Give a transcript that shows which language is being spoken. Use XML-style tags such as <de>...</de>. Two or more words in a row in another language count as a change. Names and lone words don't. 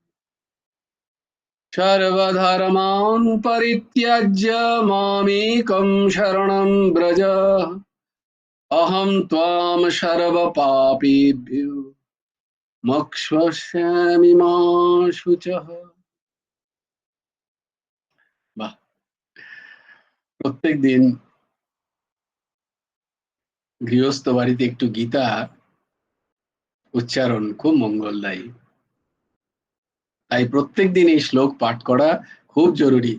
<sa>सर्वधर्मान् परित्यज्य मामेकं शरणं व्रज अहं त्वां सर्वपापेभ्यो मोक्षयिष्यामि मा शुचः।</sa> <bn>বাহ! প্রত্যেকদিন গৃহস্থ বাড়িতে একটু গীতা উচ্চারণ খুব মঙ্গলদায়ী। তাই প্রত্যেকদিন এই শ্লোক পাঠ করা খুব জরুরি।</bn>